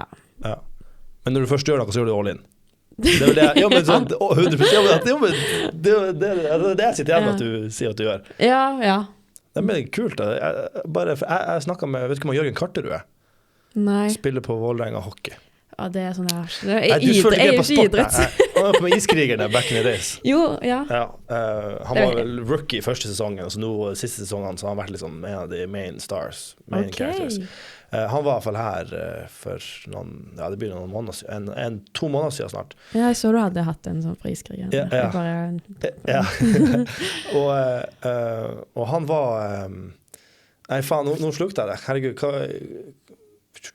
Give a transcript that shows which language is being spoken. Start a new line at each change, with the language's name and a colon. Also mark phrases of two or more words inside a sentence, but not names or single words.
Norwegian: Men når du først gjør noe, så gjør du
English: all in.
Norwegian: Det er det, men sånn 100%, det sitter igjen at du sier at du gjør. Ja. Det er kult da. Jeg snakket med, vet du hva Jørgen Karterud er? Nei. Spiller på Vålerenga hockey. Ja, det er sånn det er. Jeg er jo ikke idrett. Han var på Iskrigerne
English: back in the days.
Norwegian: Jo, ja. Han var vel rookie første sesongen, og så nå siste sesongen så har han vært liksom en av de
English: main stars, main characters.
Norwegian: Han var i hvert fall her for noen, det blir noen måneder siden, 2 måneder siden snart. Ja, jeg så du hadde hatt en sånn fra Iskrigerne. Ja. Og han var, nei faen, nå slukte jeg det.